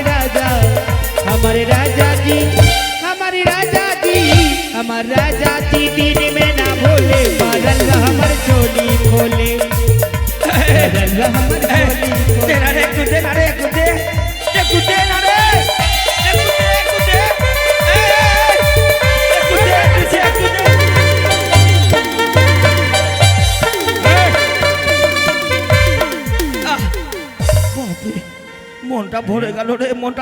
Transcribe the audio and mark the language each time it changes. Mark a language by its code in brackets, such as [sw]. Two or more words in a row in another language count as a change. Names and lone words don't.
[bho] राजा, हमारे राजा जी, हमारी राजा जी, हमारे राजा जी दिन में ना भूले, मारलवा हमार चोली खोले, मारलवा हमार चोली [bn] দে না রে, [bho] खोले। [bn] একটু দে না রে, একটু দে, একটু দে না রে, একটু দে, একটু দে, একটু দে, একটু দে, একটু দে। বাপরে, মনটা ভরে গেল রে, মনটা।